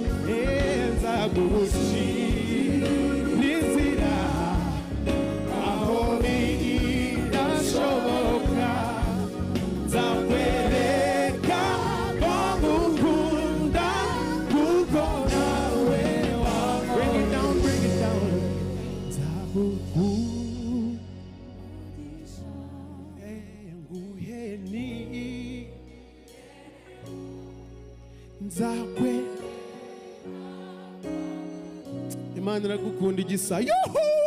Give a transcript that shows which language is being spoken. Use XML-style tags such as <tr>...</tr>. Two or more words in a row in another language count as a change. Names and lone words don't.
<rw>Eh, nzagushira inzira aho bidashoboka. Nzakwereka ko ngukunda, kuko nawe wankoreye.</rw> <en>Bring it down, bring it down.</en> <rw>Nzaguhu-, eh, nguheni. Nzakwe-, Imana iragukunda igisa. Yuhu!</rw>